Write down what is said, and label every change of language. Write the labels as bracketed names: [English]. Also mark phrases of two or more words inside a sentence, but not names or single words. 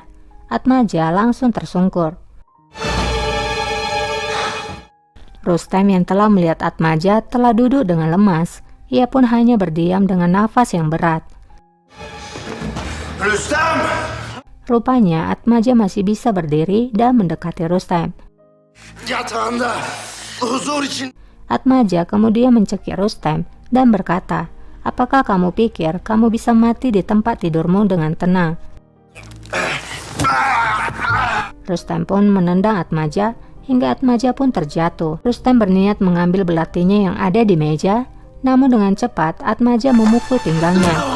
[Indonesian] Atmaja langsung tersungkur. Rustem yang telah melihat Atmaja telah duduk dengan lemas. Ia pun hanya berdiam dengan nafas yang berat. Rustem! Rupanya Atmaja masih bisa berdiri dan mendekati Rustem. [Turkish] Yatağında huzur için. [Indonesian] Atmaja kemudian mencekik Rustem dan berkata, "Apakah kamu pikir kamu bisa mati di tempat tidurmu dengan tenang?" Rustem pun menendang Atmaja hingga Atmaja pun terjatuh. Rustem berniat mengambil belatinya yang ada di meja, namun dengan cepat Atmaja memukul pinggangnya.